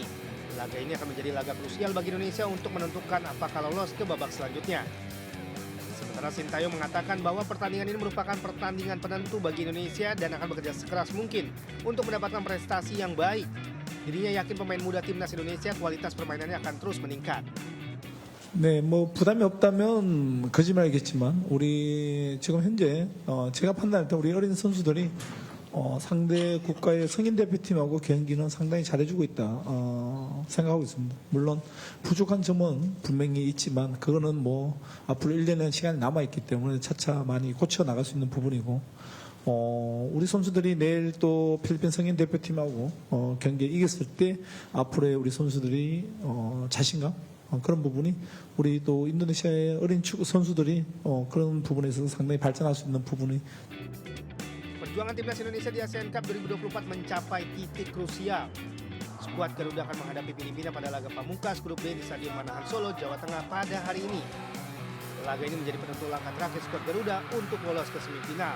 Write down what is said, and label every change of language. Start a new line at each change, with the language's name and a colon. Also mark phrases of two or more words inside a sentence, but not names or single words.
Indonesian: Laga ini akan menjadi laga krusial bagi Indonesia untuk menentukan apakah lolos ke babak selanjutnya. Sementara Sintayong mengatakan bahwa pertandingan ini merupakan pertandingan penentu bagi Indonesia dan akan bekerja sekeras mungkin untuk mendapatkan prestasi yang baik. Dirinya yakin pemain muda timnas Indonesia kualitas permainannya akan terus meningkat.
Korean: 네, 뭐 부담이 없다면 거짓말이겠지만 우리 지금 현재 제가 판단할 때 우리 어린 선수들이 상대 국가의 성인 대표팀하고 경기는 상당히 잘해주고 있다 생각하고 있습니다. 물론 부족한 점은 분명히 있지만 그거는 뭐 앞으로 1년의 시간이 남아있기 때문에 차차 많이 고쳐 나갈 수 있는 부분이고 우리 선수들이 내일 또 필리핀 성인 대표팀하고 경기에 이겼을 때 앞으로의 우리 선수들이 자신감 그런 부분이 우리 또 인도네시아의 어린 축구 선수들이 그런 부분에 있어서 상당히 발전할 수 있는 부분이
Indonesian: Perjuangan timnas Indonesia di ASEAN Cup 2024 mencapai titik krusial. Skuad Garuda akan menghadapi Filipina pada laga pamungkas grup B di Stadion Manahan Solo, Jawa Tengah pada hari ini. Laga ini menjadi penentu langkah terakhir skuad Garuda untuk lolos ke semifinal.